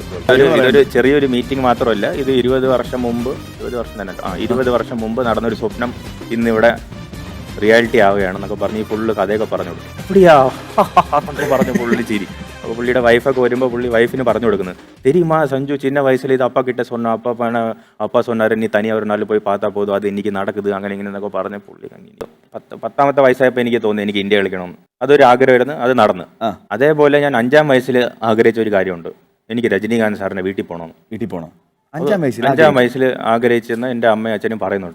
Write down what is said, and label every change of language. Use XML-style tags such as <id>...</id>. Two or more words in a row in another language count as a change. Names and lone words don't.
<ml>ഇതൊരു ചെറിയൊരു മീറ്റിംഗ് മാത്രമല്ല, ഇത് 20 വർഷം മുമ്പ് 20 വർഷം മുമ്പ് നടന്നൊരു സ്വപ്നം ഇന്നിവിടെ റിയാലിറ്റി ആവുകയാണെന്നൊക്കെ പറഞ്ഞ് ഈ ഫുള്ള് കഥയൊക്കെ പറഞ്ഞു കൊടുക്കും. അപ്പടിയാ എന്നൊക്കെ പറഞ്ഞ് പുള്ളി ചിരി. അപ്പോൾ പുള്ളിയുടെ വൈഫൊക്കെ വരുമ്പോൾ പുള്ളി വൈഫിന് പറഞ്ഞു കൊടുക്കുന്നത്,</ml> <ta>தெரியுமா சஞ்சு சின்ன வயசுல இத அப்பா கிட்ட சொன்ன அப்பா சொன்னாரு நீ தனியா ஒரு நாள் போயி பாத்தா போதும்,</ta> <ml>അത് എനിക്ക് നടക്കുന്നത് അങ്ങനെ ഇങ്ങനെ എന്നൊക്കെ പറഞ്ഞ് പുള്ളി 10ാമത്തെ വയസ്സായപ്പോൾ എനിക്ക് തോന്നി എനിക്ക് ഇന്ത്യ കളിക്കണം. അതൊരു ആഗ്രഹമായിരുന്നു, അത് നടന്ന്. അതേപോലെ ഞാൻ 5-ാം വയസ്സിൽ ആഗ്രഹിച്ച ഒരു കാര്യമുണ്ട്, എനിക്ക് രജനികാന്ത് സാറിന്റെ വീട്ടിൽ പോകണം. 5-ാം വയസ്സിൽ ആഗ്രഹിച്ചെന്ന് എൻ്റെ അമ്മയും അച്ഛനും പറയുന്നുണ്ട്.</ml>